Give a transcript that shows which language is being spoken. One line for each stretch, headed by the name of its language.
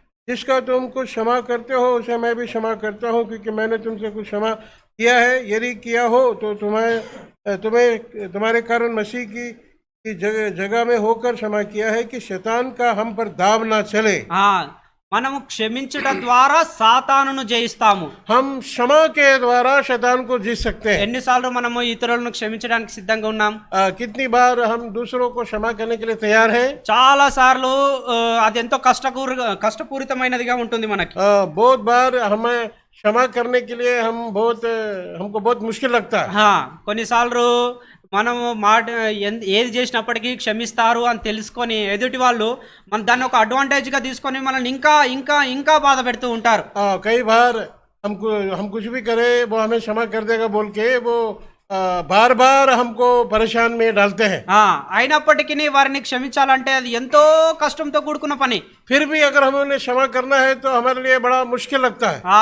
Hindi: जिसका तुम कुछ क्षमा करते हो उसे मैं भी क्षमा करता हूँ, क्योंकि मैंने तुमसे कुछ क्षमा किया है। यदि किया हो तो तुम्हारे कारण मसीह की जगह में होकर क्षमा किया है, कि शैतान का हम पर दाव ना चले।
Telugu: మనము క్షమించుట ద్వారా సాతానును జయిస్తాము.
Hindi: हम क्षमा के द्वारा शैतान को जीत सकते हैं।
Telugu: ఎన్నిసార్లు మనము ఇతరులను క్షమించడానికి సిద్ధంగా ఉన్నాం?
Hindi: कितनी बार हम दूसरों को क्षमा करने के लिए तैयार हैं?
Telugu: చాలా సార్లు అది ఎంతో కష్టపూరితమైనదిగా ఉంటుంది మనకి.
Hindi: बहुत बार हमें क्षमा करने के लिए हमको बहुत मुश्किल लगता है।
Telugu: కొన్నిసార్లు మనము ఏది చేసినప్పటికీ క్షమిస్తారు అని తెలుసుకొని ఎదుటి వాళ్ళు మన దాన్ని ఒక అడ్వాంటేజ్ గా తీసుకొని మనల్ని ఇంకా ఇంకా ఇంకా బాధ పెడుతూ ఉంటారు.
Hindi: कई बार हम कुछ भी करे वो हमें क्षमा कर देगा बोल के वो बार बार हमको परेशान में डालते हैं.
Telugu: అయినప్పటికీ వారిని క్షమించాలంటే అది ఎంతో కష్టంతో కూడుకున్న పని.
Hindi: फिर भी अगर हमें उन्हें क्षमा करना है तो हमारे लिए बड़ा मुश्किल लगता है.